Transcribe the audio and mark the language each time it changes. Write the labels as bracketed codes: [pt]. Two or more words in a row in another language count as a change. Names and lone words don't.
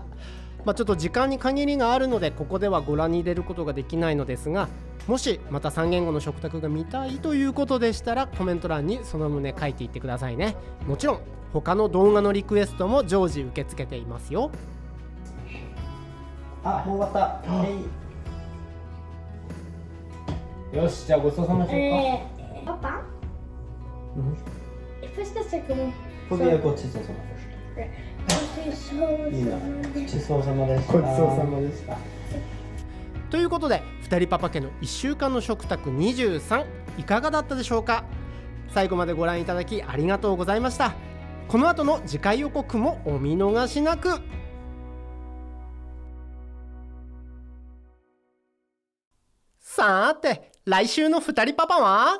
[ja] ちょっと時間に限りがあるのでここではご覧に入れることができないのですが、もしまた三言語の食卓が見たいということでしたらコメント欄にその旨書いていってくださいね。もちろん他の動画のリクエストも常時受け付けていますよ。もう終わった。よし、じゃあごちそうさまでしょうか。 [sv] Pappa? Första sekund. Får vi göra gott sista sommar först? Sista sommar でした。 [ja] ごちそうさまでした。ということで2人パパ家の1週間の食卓23いかがだったでしょうか。最後までご覧いただきありがとうございました。この後の次回予告もお見逃しなく。さて来週の2人パパは